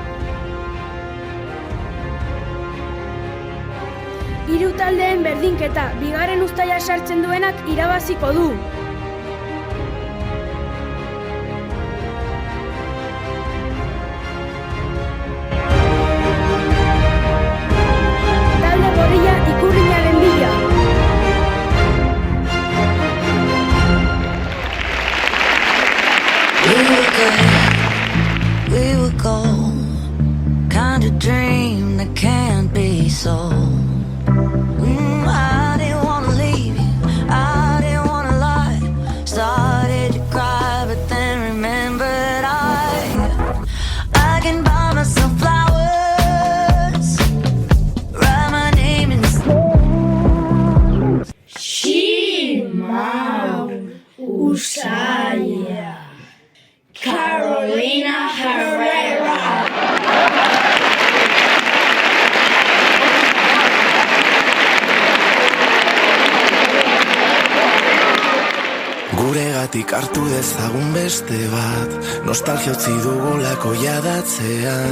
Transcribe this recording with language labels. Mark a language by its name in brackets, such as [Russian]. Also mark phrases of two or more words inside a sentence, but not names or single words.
[Basque] 3 taldeen berdinketa, bigarren uztaia sartzen duenak irabaziko du. Talde gorria ikurrinaren bila. [English] We were gold, kind of dream that can't be sold. I didn't wanna leave you, I didn't wanna lie. Started to cry, but then remembered I can buy myself flowers, write my name in the snow. Shimau Usaya, Carolina Herrera. [Basque] Guregatik hartu dezagun beste bat, nostalgia utzi dugulako jadatzean.